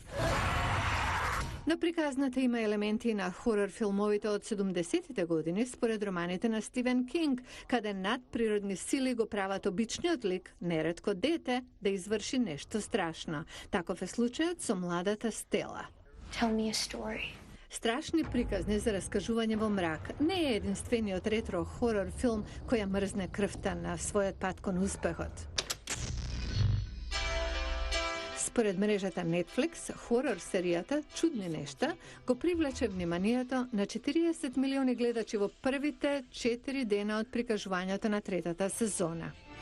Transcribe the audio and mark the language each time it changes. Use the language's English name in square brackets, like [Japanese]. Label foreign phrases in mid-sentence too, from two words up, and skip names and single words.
[Macedonian] Но приказната има елементи на хорор филмовите од 70-тите години според романите на Стивен Кинг, каде надприродни сили го прават обичниот лик, неретко дете, да изврши нешто страшно. Таков е случајот со младата Стела. [English] Tell me a story. [Macedonian] Страшни приказни за раскажување во мрак не е единствениот ретро-хорор филм која мрзне крвта на својот пат кон успехот. Според мрежата Netflix, хорор серијата Чудни нешта го привлече вниманието на 40 милиони гледачи во првите 4 дена од прикажувањето на третата сезона.